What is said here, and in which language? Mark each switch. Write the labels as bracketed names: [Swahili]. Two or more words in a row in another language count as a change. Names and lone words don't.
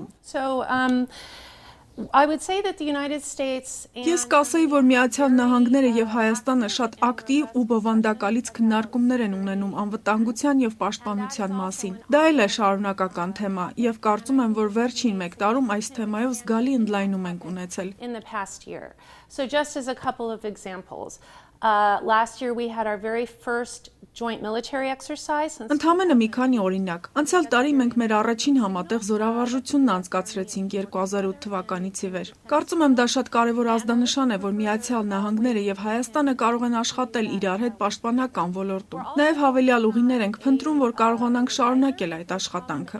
[English] So I would say that the United States [Armenian] Ես կասեի, որ Միացյալ Նահանգները եւ Հայաստանը շատ ակտիվ ու բովանդակալից քննարկումներ են ունենում անվտանգության եւ պաշտպանության մասին։ Դա էլ է շարունակական թեմա եւ կարծում եմ, որ վերջին 1 տարում այս թեմայով զգալի ընդլայնում ենք ունեցել։ [English] in the past year. So just as a couple of examples, last year we had our very first joint military exercise. [Armenian] Ընդհանրապես մի քանի օրինակ։ Անցյալ տարի մենք մեր առաջին համատեղ զորավարժությունն անցկացրեցինք 2008 թվականից ի վեր։ Կարծում եմ դա շատ կարևոր ազդանշան է, որ Միացյալ Նահանգները եւ Հայաստանը կարող են աշխատել իրար հետ պաշտպանական ոլորտում։ Նաեւ հավելյալ ուղիներ ենք փնտրում, որ կարողանանք շարունակել այդ աշխատանքը։